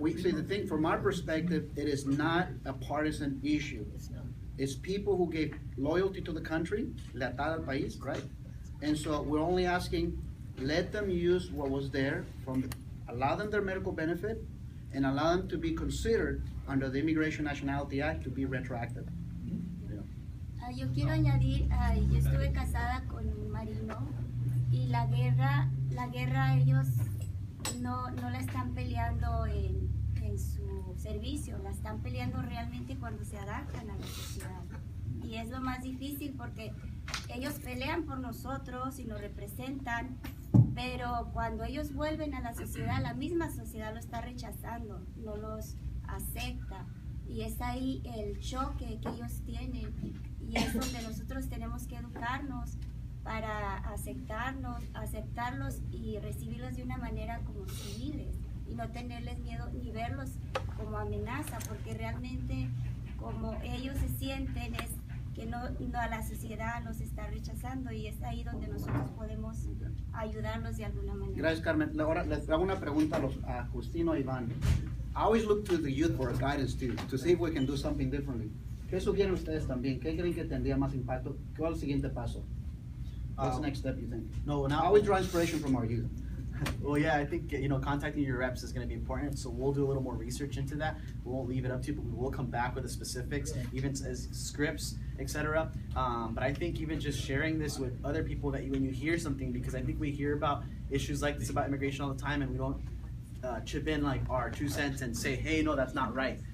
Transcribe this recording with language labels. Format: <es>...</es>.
<en>See, the thing from our perspective, it is not a partisan issue. It's people who gave loyalty to the country,</en> <es>lealtad al país,</es> <en>right? And so we're only asking, let them use what was there allow them their medical benefit, and allow them to be considered under the Immigration Nationality Act to be retroactive.</en> <es>Yo quiero añadir, yo estuve casada con un marino y la guerra ellos no la están peleando en su servicio, la están peleando realmente cuando se adaptan a la sociedad. Y es lo más difícil porque ellos pelean por nosotros y nos representan, pero cuando ellos vuelven a la sociedad, la misma sociedad lo está rechazando, no los acepta. Y es ahí el choque que ellos tienen. Y es donde nosotros tenemos que educarnos para aceptarlos y recibirlos de una manera como civiles y no tenerles miedo ni verlos como amenaza, porque realmente como ellos se sienten es que no la sociedad los está rechazando, y es ahí donde nosotros podemos ayudarlos de alguna manera. Gracias, Carmen. Ahora les hago una pregunta a Justino y Iván.</es> <en>I always look to the youth for guidance to see if we can do something differently.</en> <es>¿Qué sugieren ustedes también? ¿Qué creen que tendría más impacto? ¿Cuál es el siguiente paso?</es> <en>What's the next step you think? No, now I always draw inspiration from our youth. Well, yeah, I think, contacting your reps is going to be important. So we'll do a little more research into that. We won't leave it up to you, but we will come back with the specifics, even as scripts, etc. But I think even just sharing this with other people when you hear something, because I think we hear about issues like this about immigration all the time, and we don't chip in like our 2 cents and say, hey, no, that's not right.</en>